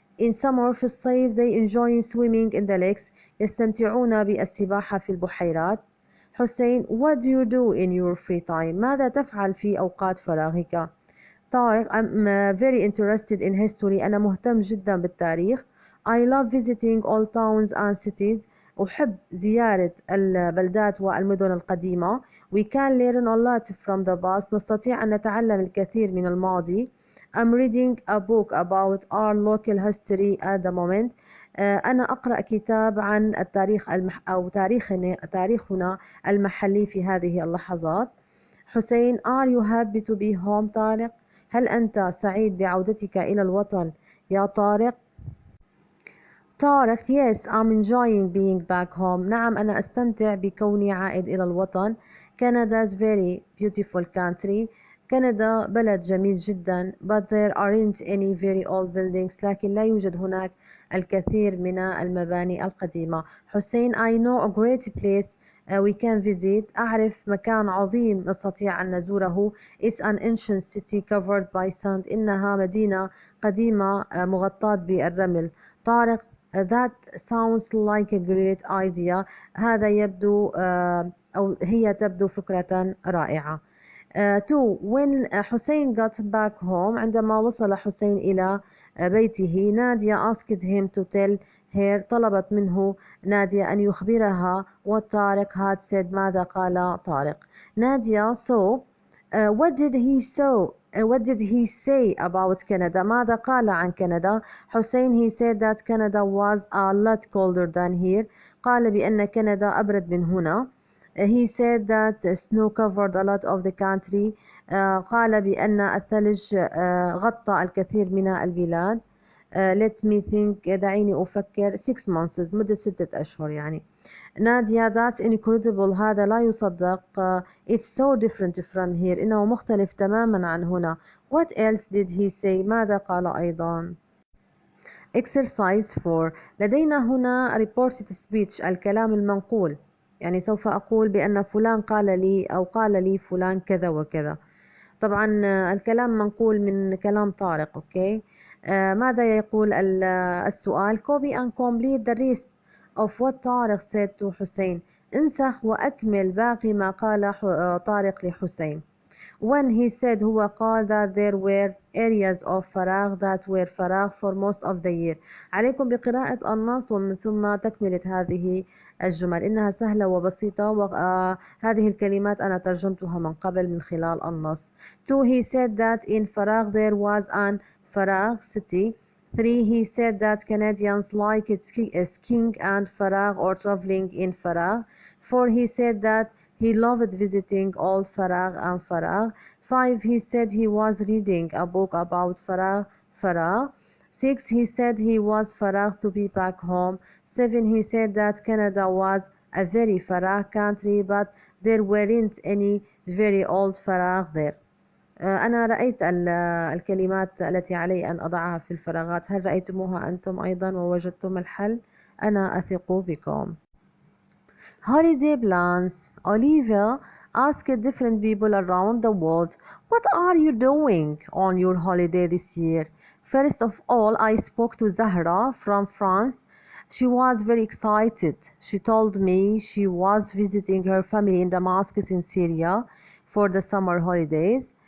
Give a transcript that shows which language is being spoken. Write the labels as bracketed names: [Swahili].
[English] In summer [Arabic] في الصيف [English] they enjoy swimming in the lakes [Arabic] يستمتعون بالسباحة في البحيرات. [English] حسين what do you do in your free time؟ [Arabic] ماذا تفعل في أوقات فراغك؟ [English] طارق I'm very interested in history. [Arabic] أنا مهتم جدا بالتاريخ. [English] I love visiting old towns and cities. [Arabic] أحب زيارة البلدات والمدن القديمة. [English] We can learn a lot from the past. [Arabic] نستطيع أن نتعلم الكثير من الماضي. [English] I'm reading a book about our local history at the moment. [Arabic] أنا أقرأ كتاب عن التاريخ أو تاريخنا المحلي في هذه اللحظات. [English] حسين are you happy to be home؟ طارق [Arabic] هل أنت سعيد بعودتك إلى الوطن يا طارق؟ [English] طارق yes I'm enjoying being back home. [Arabic] نعم أنا أستمتع بكوني عائد إلى الوطن. [English] Canada's very beautiful country. [Arabic] كندا بلد جميل جدا [English] but there aren't any very old buildings. [Arabic] لكن لا يوجد هناك الكثير من المباني القديمة. [English] حسين I know a great place we can visit. [Arabic] أعرف مكان عظيم نستطيع أن نزوره. [English] It's an ancient city covered by sand. [Arabic] إنها مدينة قديمة مغطاة بالرمل. [English] طارق that sounds like a great idea. [Arabic] هذا يبدو أو هي تبدو فكرة رائعة. [English] Two, when Hussein got back home [Arabic] عندما وصل حسين إلى بيته [English] Nadia asked him to tell her [Arabic] طلبت منه نادية أن يخبرها [English] what Tariq had said [Arabic] ماذا قال طارق. [English] نادية so what did he say about Canada؟ [Arabic] ماذا قال عن كندا؟ [English] حسين he said that Canada was a lot colder than here. [Arabic] قال بأن كندا أبرد من هنا. [English] He said that snow covered a lot of the country. [Arabic] قال بأن الثلج غطى الكثير من البلاد. [English] Let me think [Arabic] دعيني أفكر [English] 6 months [Arabic] مدة 6 أشهر يعني. [English] نادية that's incredible [Arabic] هذا لا يصدق. [English] It's so different from here [Arabic] إنه مختلف تماما عن هنا. [English] What else did he say؟ [Arabic] ماذا قال أيضا؟ [English] Exercise 4 [Arabic] لدينا هنا [English] reported speech [Arabic] الكلام المنقول. يعني سوف أقول بأن فلان قال لي أو قال لي فلان كذا وكذا. طبعا الكلام منقول من كلام طارق. أوكي ماذا يقول السؤال؟ [English] copy and complete the rest of what Tariq said to Hussein. [Arabic] انسخ وأكمل باقي ما قال طارق لحسين. [English] When he said [Arabic] هو قال [English] that there were areas of فراغ that were فراغ for most of the year. [Arabic] عليكم بقراءة النص ومن ثم تكملة هذه الجمل. إنها سهلة وبسيطة وهذه الكلمات أنا ترجمتها من قبل من خلال النص. [English] 2 he said that in فراغ there was an فراغ city. 3 he said that Canadians like skiing and فراغ or traveling in فراغ. 4 he said that he loved visiting old فراغ and فراغ. 5 he said he was reading a book about فراغ. 6 he said he was فراغ to be back home. 7 he said that Canada was a very فراغ country but there weren't any very old فراغ there. [Arabic] أنا رأيت الكلمات التي علي أن أضعها في الفراغات. هل رأيتموها أنتم أيضا ووجدتم الحل؟ أنا أثق بكم. [English] Holiday plans. Olivia asked different people around the world, what are you doing on your holiday this year? First of all, I spoke to Zahra from France. She was very excited. She told me she was visiting her family in Damascus in Syria for the summer holidays.